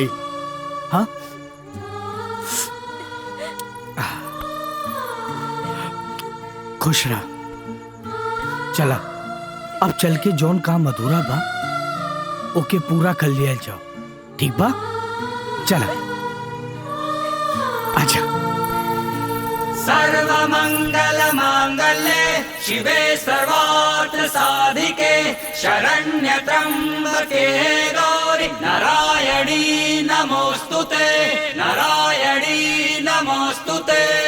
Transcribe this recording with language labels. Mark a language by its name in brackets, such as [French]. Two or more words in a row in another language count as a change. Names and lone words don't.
[Bhojpuri] हाँ खुश रहा। चला अब चल के जौन काम अधूरा बा ओके पूरा कर लिया जाओ, ठीक बा? चला आजा। [Sanskrit] सर्वमंगल मांगल्ये शिवे सर्वार्थ साधिके शरण्य त्र्यंबके गौरी नारायणी नमोस्तुते, नारायणी नमोस्तुते।